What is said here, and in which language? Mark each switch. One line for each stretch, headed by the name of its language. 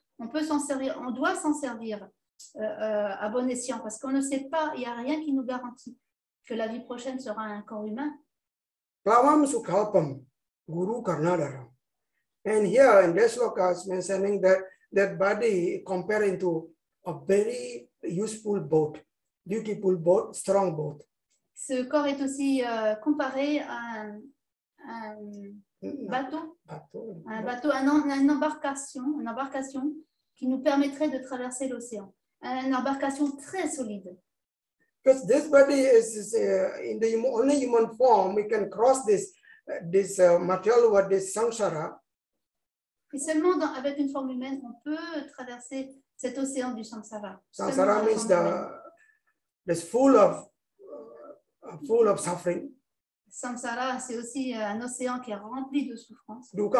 French: On peut s'en servir, on doit s'en servir à bon escient parce qu'on ne sait pas, il n'y a rien qui nous garantit que la vie prochaine sera un corps humain.
Sanskrit: Plavam Sukhalpam, Guru Karnadara.
English: And here in this sloka is mentioning that body comparing to a very useful boat, beautiful boat, strong boat.
French: Ce corps est aussi comparé à un bateau, une embarcation qui nous permettrait de traverser l'océan. Une embarcation très solide.
English: Because this body is in the only human form, we can cross this material world, this samsara.
French: Et seulement avec une forme humaine, on peut traverser cet océan du samsara.
English: Samsara means the full of suffering.
French: Samsara, c'est aussi un océan qui est rempli de souffrance.